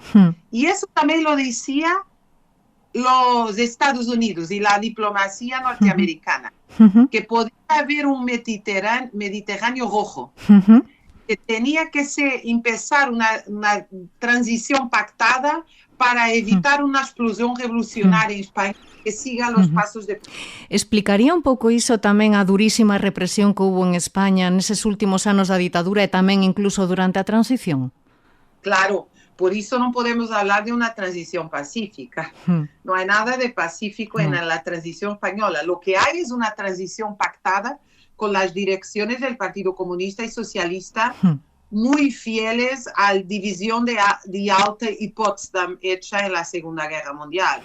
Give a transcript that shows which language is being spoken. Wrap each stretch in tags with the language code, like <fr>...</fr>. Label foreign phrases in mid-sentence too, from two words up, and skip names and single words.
<es>Y eso también lo decía los Estados Unidos y la diplomacia norteamericana, que podía haber un Mediterráneo rojo, que tenía que empezar una transición pactada para evitar una explosión revolucionaria en España que siga los pasos de...</es> <gl>Explicaría un pouco iso tamén a durísima represión que hubo en España neses últimos anos da ditadura e tamén incluso durante a transición?</gl> <es>Claro, por eso no podemos hablar de una transición pacífica. No hay nada de pacífico en la transición española. Lo que hay es una transición pactada con las direcciones del Partido Comunista y Socialista muy fieles a la división de Yalta y Potsdam hecha en la Segunda Guerra Mundial.</es>